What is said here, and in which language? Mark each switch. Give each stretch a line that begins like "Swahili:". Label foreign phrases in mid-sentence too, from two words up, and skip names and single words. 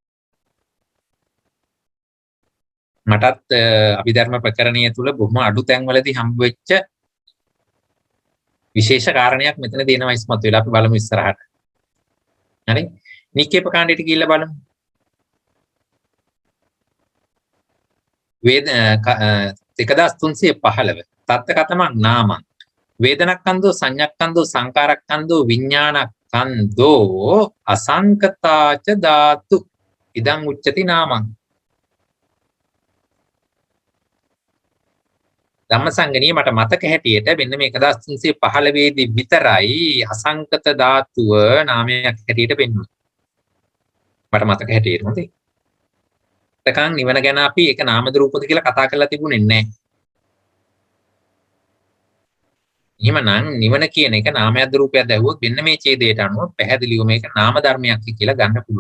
Sinhala: මටත් අභිධර්ම ප්‍රකරණය තුල බොහොම අඩු තැන්වලදී හම්බ වෙච්ච විශේෂ කාරණයක් මෙතන දෙනවා ඉස්මතු වෙලා. අපි බලමු ඉස්සරහට. හරි? නික්කේප කාණ්ඩයට ගිහිල්ලා බලමු.
Pali: වේද 1315 තත්ත කතමං නාමං වේදනක්ඛන්தோ සංඤක්ඛන්தோ සංකාරක්ඛන්தோ විඥානක්ඛන්தோ අසංකතාච ධාතු ඉදං උච්චති නාමං.
Sinhala: ධම්මසංගණිය මට මතක හැටියට මෙන්න මේ 1315 දී විතරයි අසංකත ධාතුව නාමයක් හැටියට පෙන්වන්නේ. මට මතක හැටියට හොඳයි. තකන් නිවන ගැන අපි ඒක නාමද රූපද කියලා කතා කරලා තිබුණේ නැහැ. එහෙමනම් නිවන කියන එක නාමයක්ද රූපයක්ද ඇහුවොත් මෙන්න මේ ඡේදයට අනුව පැහැදිලිව මේක නාම ධර්මයක් කියලා ගන්න පුළුවන්.